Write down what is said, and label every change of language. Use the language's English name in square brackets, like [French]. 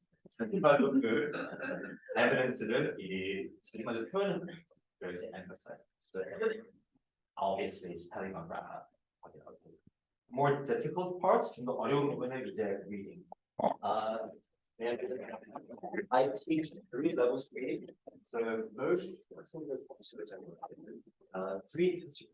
[Korean] 자기말로 그 evidence를 이 자기말로 표현하는 걸 이제 emphasize. [English] So obviously spelling and grammar. More difficult parts, [Korean] 좀 더 어려운 부분은 이제 reading. [English] And I teach 3 levels of reading. So most [Korean] 학생들 [English] 3 types of reading.